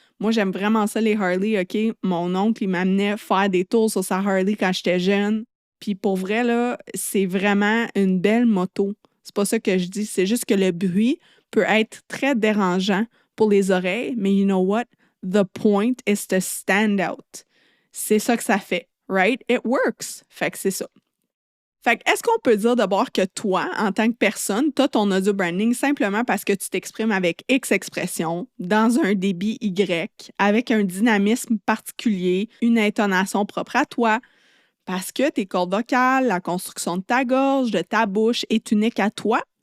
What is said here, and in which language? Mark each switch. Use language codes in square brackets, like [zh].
[fr] Moi, j'aime vraiment ça, les Harley, OK? Mon oncle, il m'amenait faire des tours sur sa Harley quand j'étais jeune. Puis pour vrai, là, c'est vraiment une belle moto. C'est pas ça que je dis, c'est juste que le bruit peut être très dérangeant pour les oreilles, mais [en] you know what? The point is to stand out. [fr] C'est ça que ça fait, right? [en] It works. [fr] Fait que c'est ça. Fait que est-ce qu'on peut dire d'abord que toi, en tant que personne, tu as ton audio branding simplement parce que tu t'exprimes avec X expression, dans un débit Y, avec un dynamisme particulier, une intonation propre à toi, parce que tes cordes vocales, la construction de ta gorge, de ta bouche est unique à toi?